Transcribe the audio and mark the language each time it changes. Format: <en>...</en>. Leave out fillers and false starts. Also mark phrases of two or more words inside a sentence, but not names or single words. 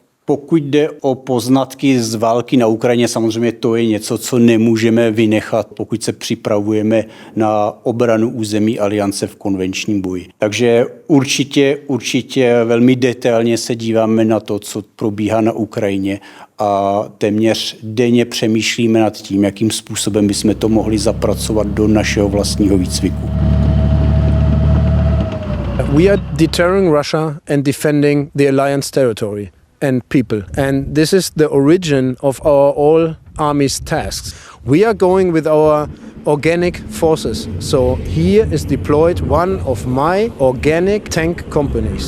<cs>Pokud jde o poznatky z války na Ukrajině, samozřejmě to je něco, co nemůžeme vynechat, pokud se připravujeme na obranu území aliance v konvenčním boji. Takže určitě velmi detailně se díváme na to, co probíhá na Ukrajině a téměř denně přemýšlíme nad tím, jakým způsobem bychom to mohli zapracovat do našeho vlastního výcviku.</cs> <en>We are deterring Russia and defending the alliance territory and people. And this is the origin of our all army's tasks. We are going with our organic forces. So here is deployed one of my organic tank companies.</en>